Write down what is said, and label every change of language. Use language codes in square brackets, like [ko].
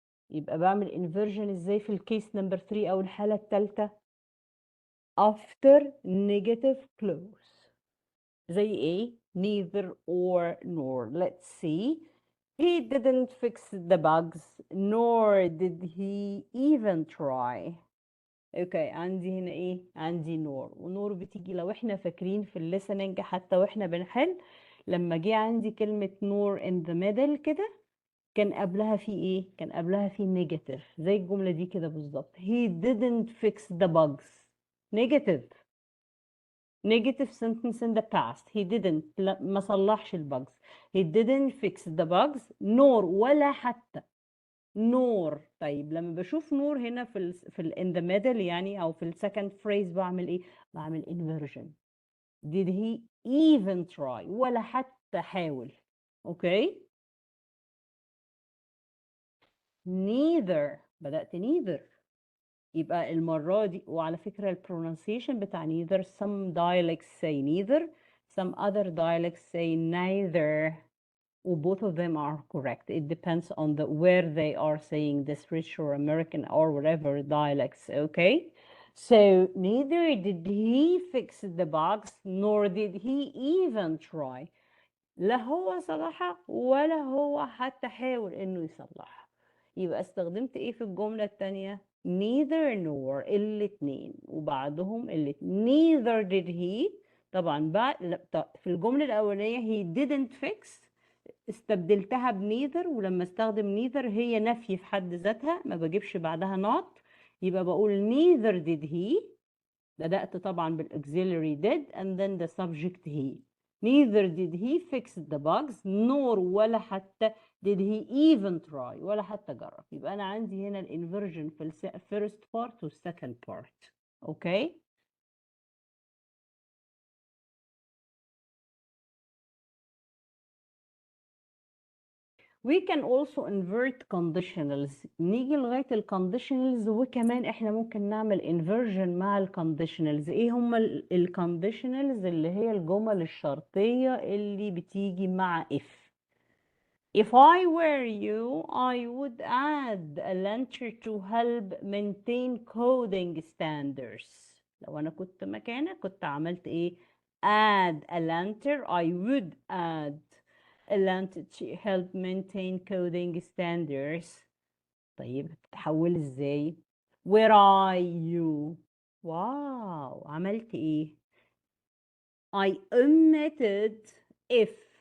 [ar] يبقى بعمل inversion ازاي في الكيس نمبر 3 او الحالة الثالثة؟ [en] after negative clause. [ar] زي ايه؟ [en] neither or nor. Let's see. He didn't fix the bugs nor did he even try. [ar] اوكي عندي هنا ايه؟ عندي نور ونور بتيجي لو احنا فاكرين في الليسننج حتى واحنا بنحل لما جه عندي كلمة نور [en] in the middle [ar] كده كان قبلها في ايه؟ كان قبلها في نيجاتيف زي الجملة دي كده بالظبط. [en] He didn't fix the bugs. [ar] نيجاتيف. [en] negative sentence in the past. He didn't [ar] ما صلحش الباجز. [en] He didn't fix the bugs nor [ar] ولا حتى [en] nor. [ar] طيب لما بشوف nor هنا في in the middle يعني أو في السكند phrase بعمل إيه؟ بعمل inversion. [en] Did he even try؟ [ar] ولا حتى حاول. أوكي؟ neither. بدأت neither. يبقى المرة دي، وعلى فكرة البرونسيشن بتاع [en] neither some dialects say neither, some other dialects say neither, [ar] و [en] both of them are correct. It depends on where they are saying this, British or American or whatever dialects, okay? So neither did he fix the bugs nor did he even try. [ar] لا هو صلحها ولا هو حتى حاول انه يصلحها. يبقى استخدمت ايه في الجملة التانية؟ neither nor، الاتنين وبعدهم الاتنين. [en] neither did he. [ar] طبعا في الجملة الأولانية he didn't fix استبدلتها بneither، ولما استخدم neither هي نفي في حد ذاتها، ما بجيبش بعدها not، يبقى بقول [en] neither did he. [ar] بدأت طبعا بالauxiliary did [en] and then the subject he. neither did he fix the bugs nor [ar] ولا حتى [en] did he even try [ar] ولا حتى جرب. يبقى أنا عندي هنا الانفرجن في first part والsecond part. [en] Okay? We can also invert conditionals. [ar] نيجي لغاية الconditionals وكمان احنا ممكن نعمل inversion مع الconditionals. ايه هم الconditionals؟ اللي هي الجمل الشرطية اللي بتيجي مع if. [en] If I were you, I would add a lantern to help maintain coding standards. [ar] لو أنا كنت مكانك كنت عملت إيه؟ [en] add a lantern. I would add a lantern to help maintain coding standards. [ar] طيب تتحول إزاي؟ [en] Where are you? [ar] واو، عملت إيه؟ [en] I omitted if.